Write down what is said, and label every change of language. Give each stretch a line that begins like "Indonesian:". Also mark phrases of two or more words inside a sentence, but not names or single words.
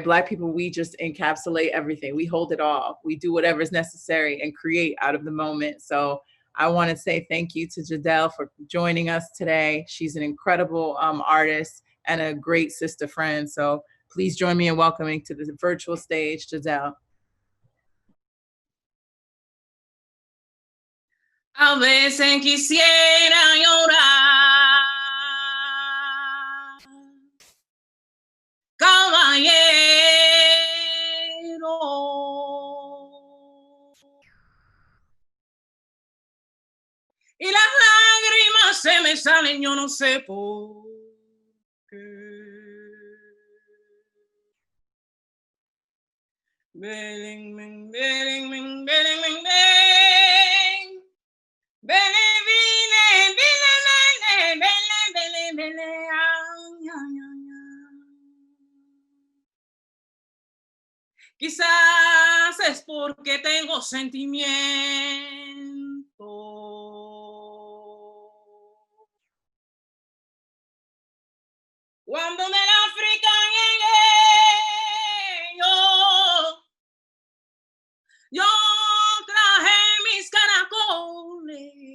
English: Black people, we just encapsulate everything. We hold it all. We do whatever is necessary and create out of the moment. So I want to say thank you to Jadelle for joining us today. She's an incredible artist and a great sister friend. So please join me in welcoming to the virtual stage, Jadelle.
Spanish: A veces quisiera llorar, caballero, y las lágrimas se me salen, yo no sé por qué. Belen, men, belen, men, belen, men, belen. Bele, bele, bele, bele, bele, bele, ay, ay, ay, ay. Quizás es porque tengo sentimiento. Cuando del África llegué, yo traje mis caracoles.